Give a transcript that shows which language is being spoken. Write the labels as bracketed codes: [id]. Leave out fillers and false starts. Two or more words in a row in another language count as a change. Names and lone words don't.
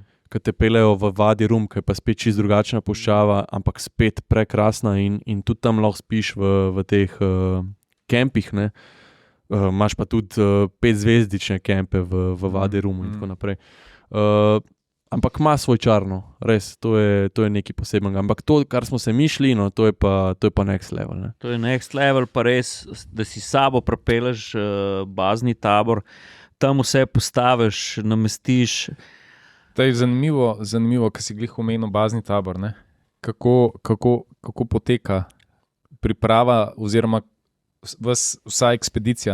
[sl] Ki te pelejo v Vadi Rum, ki je pa spet čisto drugačna puščava, ampak spet prekrasna in tudi tam lahko spiš v teh kempih. Imaš pa tudi 5-zvezdične kempe v Vadi Rum in tako naprej. Ampak ima svoj čarno, res, to je nekaj posebnega. Ampak to, kar smo se mišli, to je pa [en] next level. [sl] To je [en] next level, [sl] pa res, da si sabo prepeleš bazni tabor, tam vse postaviš, namestiš. To je zanimivo, ko si glih omenil bazni tabor. Kako poteka priprava oziroma vsa ekspedicija.